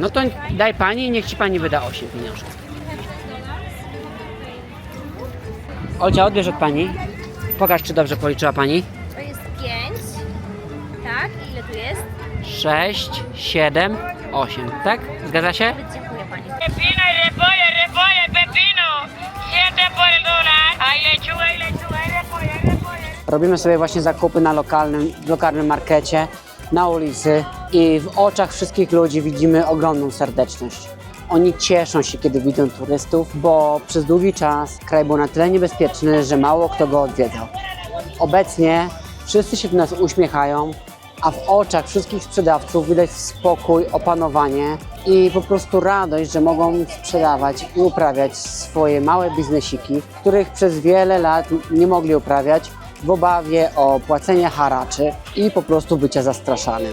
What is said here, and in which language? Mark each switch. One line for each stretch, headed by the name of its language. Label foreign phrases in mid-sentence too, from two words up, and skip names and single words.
Polish: No to daj pani i niech ci pani wyda 8 pieniążków. Olcia, odbierz od pani. Pokaż, czy dobrze policzyła pani. To jest 5. Tak? I ile tu jest? 6, 7, 8. Tak? Zgadza się? Dziękuję pani.
Spanish: Pepino y repollo, pepino. 7 por el dólar. Hay lechuga y repollo.
Polish: Robimy sobie właśnie zakupy na lokalnym markecie, na ulicy i w oczach wszystkich ludzi widzimy ogromną serdeczność. Oni cieszą się, kiedy widzą turystów, bo przez długi czas kraj był na tyle niebezpieczny, że mało kto go odwiedzał. Obecnie wszyscy się do nas uśmiechają, a w oczach wszystkich sprzedawców widać spokój, opanowanie i po prostu radość, że mogą sprzedawać i uprawiać swoje małe biznesiki, których przez wiele lat nie mogli uprawiać w obawie o płacenie haraczy i po prostu bycia zastraszanym.